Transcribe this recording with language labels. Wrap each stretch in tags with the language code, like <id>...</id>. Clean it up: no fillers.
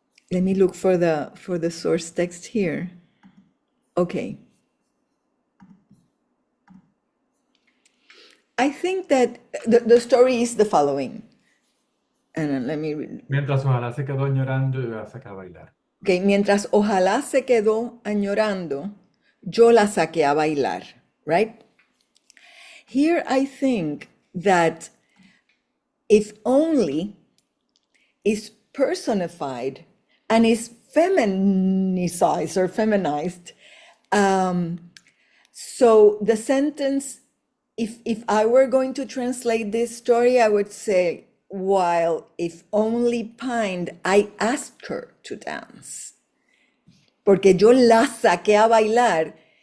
<en>Let me look for the source text here. Okay. I think that the story is the following. And let me read.</en> <es>Mientras ojalá se quedó llorando, yo la saqué a bailar. Okay, mientras ojalá se quedó añorando, yo la saqué a bailar, right?</es> <en>Here I think that if only is personified and is feminicized or feminized. So the sentence, if I were going to translate this story, I would say, while if only pined, I asked her to dance.</en> <es>Porque yo la saqué a bailar.</es>